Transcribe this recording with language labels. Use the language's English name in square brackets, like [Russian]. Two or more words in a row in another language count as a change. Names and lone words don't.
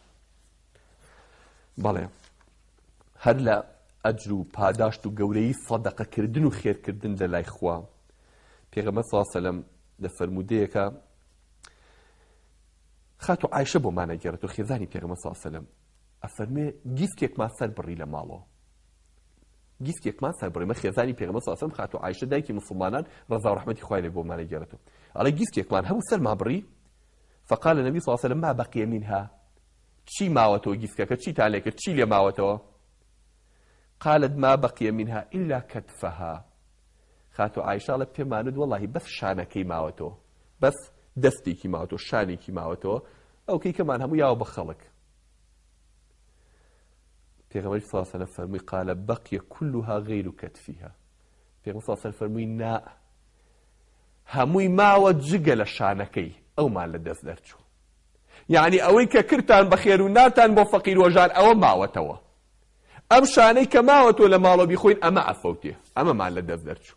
[Central Kurdish] بەڵێ هەر لە ئەجر و پاداشت و گەورەی سەدەقەکردن و خێرکردن لە لای خوا پێغەمبەر [Arabic] صلی الله علیه و سەلەم [Central Kurdish] لە فەرمودەیەکە خاتو عایشە بۆمانە گێڕێتەوە خێزانی پێغەمبەر [Arabic] صلی الله علیه و سەلەم [Central Kurdish] ئەفەرمێ گیسکێکمان سەر بڕی لە ماڵەوە گیسکێکمان سەر بڕی مە خێزانی پێغەمبەر [Arabic] صلی الله علیه و سەلەم [Central Kurdish] خاتو عایشە دایکی مسلمانان ڕەزا و ڕەحمەتی خوای لێ بۆمانە گێڕێتەوە ئەڵێ گیسکێکمان هەبوو سەرمان بڕی [Arabic] فقال النبي صلى الله عليه وسلم ما بقي منها [Central Kurdish] چی ماوەتەوە گیسکەکە چیتان لێ کرد چی لێ ماوەتەوە [Arabic] قالت ما بقي منها إلا كتفها [Central Kurdish] خاتو عایشە پێمانت وەڵاهی بەس شانەکەی ماوەتەوە بەس دەستێکی ماوەتەوە شانێکی ماوەتەوە ئەوکەی کەمان هەموو یاوە بە خەڵک پێغەمبەر [Arabic] صلی الله علیه و سلم [Central Kurdish] فەرمووی [Arabic] قال بقي كلها غير كتفها [Central Kurdish] پێغەمبەر [Arabic] صلی الله علیه و سلم [Central Kurdish] فەرمووی نا هەمووی ماوە جگە لە شانەکەی ئەومان لە دەست دەرچوو یعنی ئەوەی کە کردتان بە خێر و ناتان بۆ فەقیر و هەژار ئەوە ماوەتەوە. ئەم شانەی کە ماوەتۆ لە ماڵەوە بیخۆین ئەمە ئەفەوتێ، ئەمەمان لە دەست دەرچوو.